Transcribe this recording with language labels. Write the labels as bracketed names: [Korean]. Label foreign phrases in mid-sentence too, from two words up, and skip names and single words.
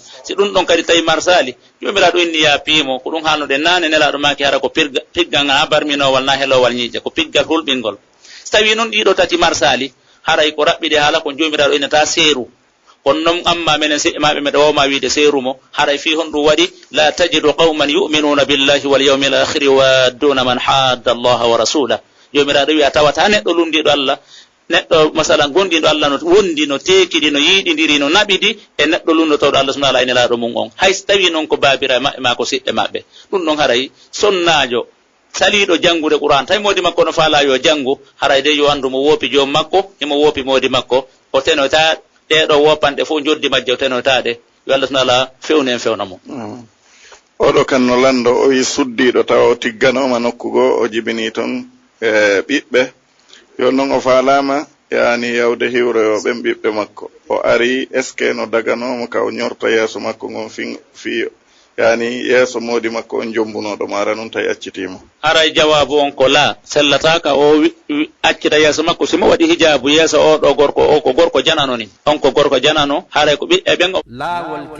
[Fula] si ɗum ɗon kadi tawi marsali jomiraɗo inni ya piimo ko ɗum haalnoɗe nane nelaɗo maki hara ko piggal ha barminowal na helowal ñiije ko piggal hulɓingol. si tawi noon ɗiɗo tati marsali haray ko raɓɓiɗe haala kon jomiraɗo innata seeru. kono noon amma menen seƴƴemaɓe meɗa wawma wiide seerumo haray fi hon ɗum waɗi [Arabic] لا تجد قوما يؤمنون بالله واليوم الآخر يوادون من حاد الله ورسوله. [Fula] jomiraɗo wi a tawata neɗɗo lundiɗo Allah, neɗɗo masalan gonɗiɗo Allah no wondi no tekiɗi no yiiɗidiri no naɓidi e neɗɗo lundotoɗo Allah [Arabic] سبحانه وتعالى [Fula] nelaɗo mum on hayso tawi noon ko babira maɓɓe ma ko siɗɗe maɓɓe. ɗum ɗon haray sonnajo saliɗo jangude qur'an tawi moodi makko no faala yo jangu haray de yo andu mo woopi joom makko emo woopi moodi makko o tenota ɗeɗo wopanɗe fof joddi majje o tenotaɗe yo Allah [Arabic] سبحانه وتعالى [Fula] fewni en fewnamo. oɗo kan no lando o wi suddiɗo tawa o tigganoma nokkugo o jibini toon e ɓiɓɓe yo noon o faalama yani yawde hiwroyo ɓen ɓiɓɓe makko o ari [French] est ce que [Fula] no daganomo ka o ñorta yeeso makko ngon fi yani yeeso moodi makko on jombunoɗo mara noon tawi accitimo. haray jawabu on ko la sellataka o accita yeeso makko simo waɗi hijabu yeeso oɗo gorko o ko gorko janano ni on ko gorko janano haray ko ɓiɓɓe ɓen.